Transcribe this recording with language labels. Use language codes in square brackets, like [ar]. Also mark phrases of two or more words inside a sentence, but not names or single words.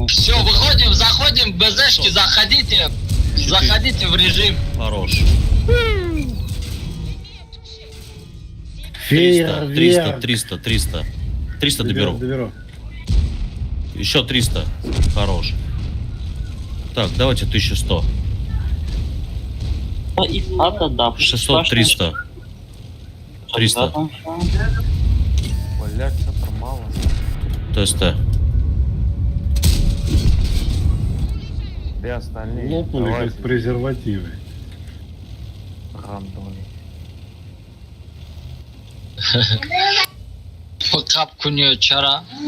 [ru] Все, выходим, заходим, БЗшки, заходите в режим. Хорош. 300, Фейерверк. 300 доберу. Доберу. Еще 300. Хорош. Так, давайте 1100. To i pada da. 600, 300. 300. Блять, что-то мало. ТСТ. Где остальные? Лопнули Давайте. как презервативы. Гандоны. Капкуньо чара.